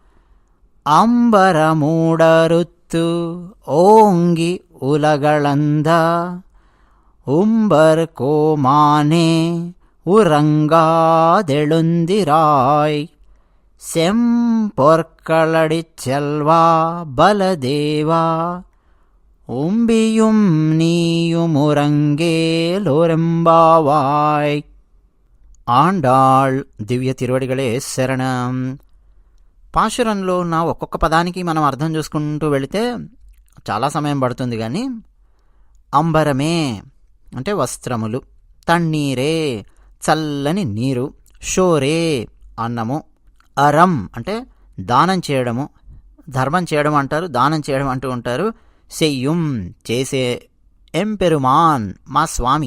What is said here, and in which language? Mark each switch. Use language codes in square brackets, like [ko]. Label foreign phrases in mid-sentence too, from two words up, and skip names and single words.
[ta] அம்பரமூடறுத்து ஓங்கி உலகளந்த, உம்பர் கோமானே உறங்காதெழுந்திராய், செம்பொற்களடிச் செல்வா பலதேவா, உம்பியும் நீயும் உறங்கேலோரெம்பாவாய். ஆண்டாள் திவ்ய திருவடிகளே சரணம். [te] పాశురంలో ఉన్న ఒక్కొక్క పదానికి మనం అర్థం చూసుకుంటూ వెళితే చాలా సమయం పడుతుంది. కానీ అంబరమే అంటే వస్త్రములు, తన్నీరే చల్లని నీరు, షోరే అన్నము, అరం అంటే దానం చేయడము, ధర్మం చేయడం అంటారు, దానం చేయడం అంటూ ఉంటారు, సెయ్యం చేసే, ఎంపెరుమాన్ మా స్వామి.